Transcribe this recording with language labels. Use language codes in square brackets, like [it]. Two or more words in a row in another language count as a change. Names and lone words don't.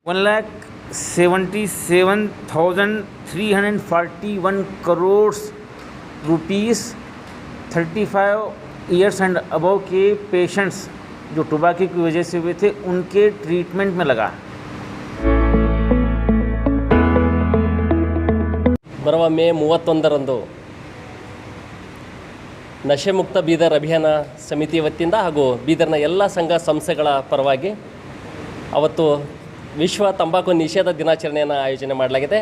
[hi] 1,77,341 करोड़ [en] rupees 35 years and above [hi] के पेशेंट्स जो टोबैको की वजह से हुए थे उनके ट्रीटमेंट में लगा। [kn] ಬರುವ ಮೇ 31ರಂದು ನಶೆ ಮುಕ್ತ ಬೀದರ್ ಅಭಿಯಾನ ಸಮಿತಿ ವತಿಯಿಂದ ಹಾಗೂ ಬೀದರ್ನ ಎಲ್ಲ ಸಂಘ ಸಂಸ್ಥೆಗಳ ಪರವಾಗಿ ಅವತ್ತು ವಿಶ್ವ ತಂಬಾಕು ನಿಷೇಧ ದಿನಾಚರಣೆಯನ್ನು ಆಯೋಜನೆ ಮಾಡಲಾಗಿದೆ.